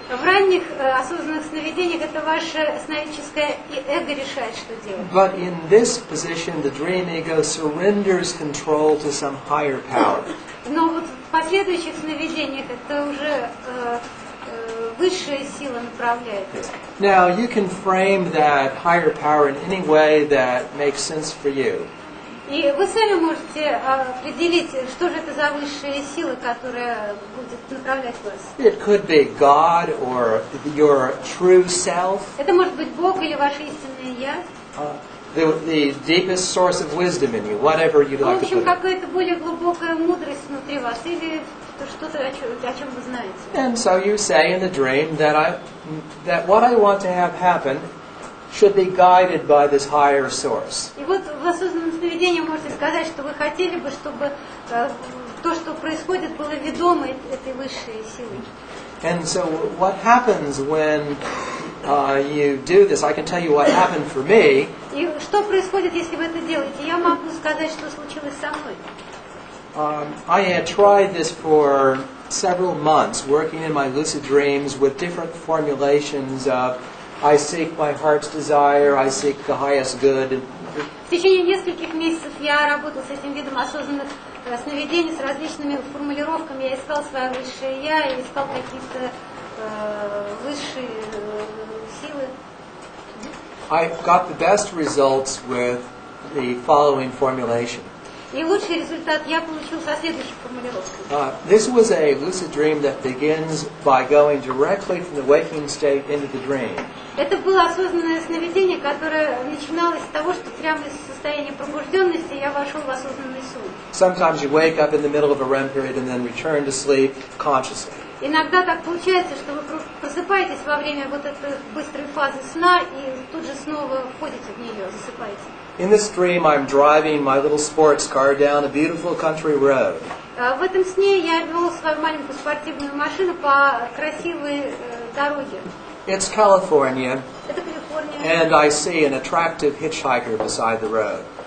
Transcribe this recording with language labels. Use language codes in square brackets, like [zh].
[ru] В ранних осознанных сновидениях это ваше сновидческое эго решает, что делать. [en] But in this position, the dream ego surrenders control to some higher power. [ru] Но вот в последующих сновидениях это уже высшая сила направляет. [en] Now, you can frame that higher power in any way that makes sense for you. [ru] И вы сами можете определить, что же это за высшая сила, которая будет направлять вас. [en] It could be God or your true self. [ru] Это может быть Бог или ваше истинное Я. [en] The deepest source of wisdom in you, whatever you'd [ru] В [en] like to [ru] общем, [en] put it. [ru] какая-то более глубокая мудрость внутри вас или что-то, о чем вы знаете. [en] And so you say in the dream that what I want to have happen should be guided by this higher source. [ru] И вот в осознанном сновидении можете сказать, что вы хотели бы, чтобы то, что происходит, было ведомо этой высшей силой. [en] And so what happens when you do this, I can tell you what happened for me. [ru] И что происходит, если вы это делаете? Я могу сказать, что случилось со мной. [en] I had tried this for several months, working in my lucid dreams with different formulations of I seek my heart's desire, I seek the highest good. [ru] В течение нескольких месяцев я работала с этим видом осознанных сновидений, с различными формулировками. Я искал свое высшее Я, я искал какие-то высшие силы. [en] I got the best results with the following formulation. [ru] И лучший результат я получил со следующей формулировкой. [en] This was a lucid dream that begins by going directly from the waking state into the dream. [ru] Это было осознанное сновидение, которое начиналось с того, что прямо из состояния пробужденности я вошел в осознанный сон. [en] Sometimes you wake up in the middle of a REM period and then return to sleep consciously. [ru] Иногда так получается, что вы просыпаетесь во время вот этой быстрой фазы сна и тут же снова входите в нее, засыпаете. [en] In this dream, I'm driving my little sports car down a beautiful country road. [ru] В этом сне я вел свою маленькую спортивную машину по красивой дороге. [en] It's California, [ru] Это Калифорния. [en] and I see an attractive hitchhiker beside the road.